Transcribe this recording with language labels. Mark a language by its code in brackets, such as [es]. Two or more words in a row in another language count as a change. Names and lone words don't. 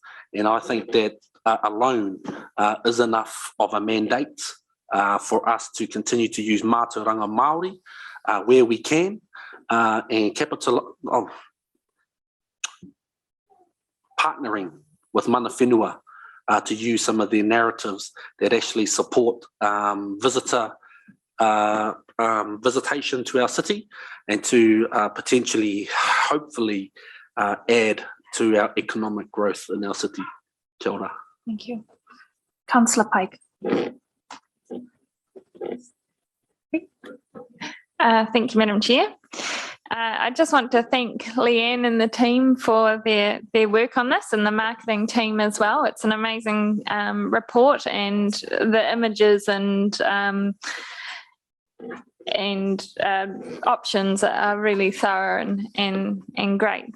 [en] And I think that alone is enough of a mandate for us to continue to use [mi] mātauranga Māori [en] where we can, and partnering with [mi] mana whenua [en] to use some of their narratives that actually support visitation to our city, and to potentially, hopefully, add to our economic growth in our city. [mi] Kia ora. [en] Thank you. Councillor Pike. Thank you, Madam Chair. I just want to thank Leanne and the team for their work on this, and the marketing team as well. It's an amazing report, and the images and options are really thorough and great.